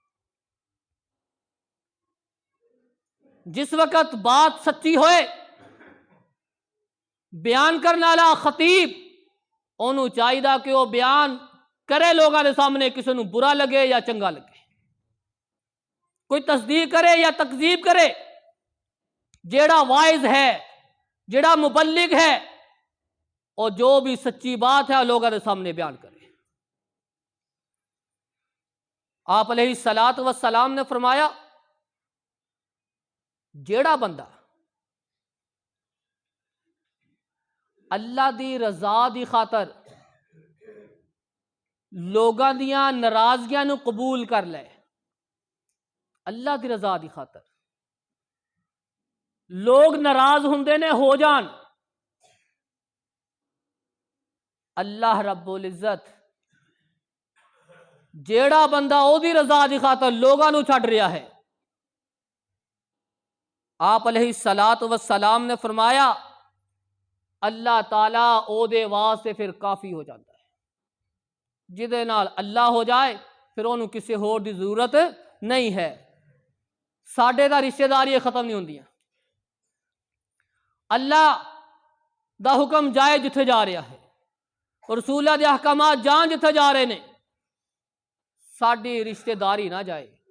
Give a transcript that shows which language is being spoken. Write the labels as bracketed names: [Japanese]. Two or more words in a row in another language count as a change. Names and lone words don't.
[Urdu] جس وقت بات سچی ہوئے بیان کرنے والا خطیب انہوں چاہیے کہ وہ بیان کرے لوگوں کے سامنے، کسی نو برا لگے یا چنگا لگے، کوئی تصدیق کرے یا تکذیب کرے، جیڑا واعظ ہے جیڑا مبلغ ہے اور جو بھی سچی بات ہے لوگوں کے سامنے بیان کرے۔ [Punjabi] آپ [Arabic] علیہ الصلوۃ والسلام [Punjabi] نے فرمایا جیڑا بندہ اللہ دی رضا دی خاطر لوگاں دیاں ناراضگیاں نو قبول کر لے، اللہ دی رضا دی خاطر لوگ ناراض ہوندے نے ہو جان، [Arabic] اللہ رب العزت [Punjabi] جیڑا بندہ او دی رضا دی خاطر لوگاں نو چھڈ رہا ہے، آپ [Arabic] علیہ الصلوۃ والسلام [Punjabi] نے فرمایا اللہ تعالیٰ او دے واسطے پھر کافی ہو جاتا ہے۔ جدے نال اللہ ہو جائے پھر انہوں کسی ہور دی ضرورت نہیں ہے۔ ساڈے دا رشتہ داری ختم نہیں ہوندیاں، اللہ دا حکم جائے جتھے جا رہا ہے، رسول اللہ دے احکامات جان جتھے جا رہے نے، ساڈی رشتہ داری نہ جائے۔